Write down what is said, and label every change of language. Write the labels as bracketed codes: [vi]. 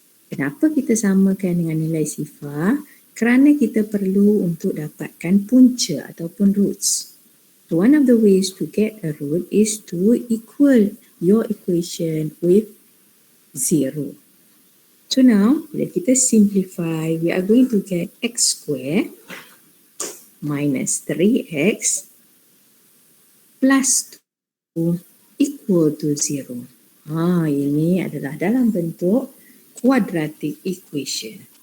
[ms] Kenapa kita samakan dengan nilai sifar? Kerana kita perlu untuk dapatkan punca ataupun roots. [en] So one of the ways to get a root is to equal your equation with 0. So now, [ms] bila kita [en] simplify, we are going to get x square minus 3x plus 2 equal to 0. [ms] Ini adalah dalam bentuk quadratic equation.